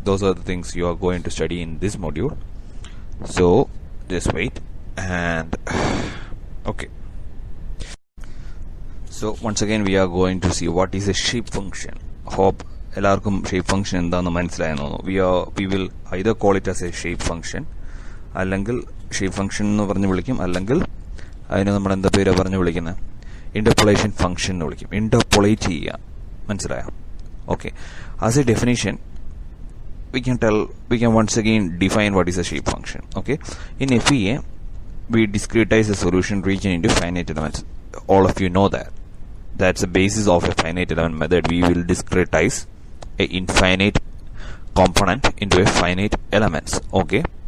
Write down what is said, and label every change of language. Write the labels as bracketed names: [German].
[English] Those are the things you are going to study in this module. So just wait and okay. So once again we are going to see what is a shape function. [Malayalam] Hope എല്ലാവർക്കും shape function എന്താണെന്ന് മനസ്സിലായെന്ന് തോന്നുന്നു. [English] We will either call it as a shape function, [Malayalam] അല്ലെങ്കിൽ shape function എന്ന് പറഞ്ഞ് വിളിക്കും, അല്ലെങ്കിൽ അതിന് നമ്മൾ എന്താ പേര് പറഞ്ഞ് വിളിക്കുന്നത്, interpolation function എന്ന് വിളിക്കും. Interpolate ചെയ്യുക, മനസ്സിലായോ? [English] Okay. As a definition, we can once again define what is a shape function. Okay. In FEA, we discretize a solution region into finite elements. All of you know that. That's the basis of a finite element method. We will discretize a infinite component into a finite elements. Okay.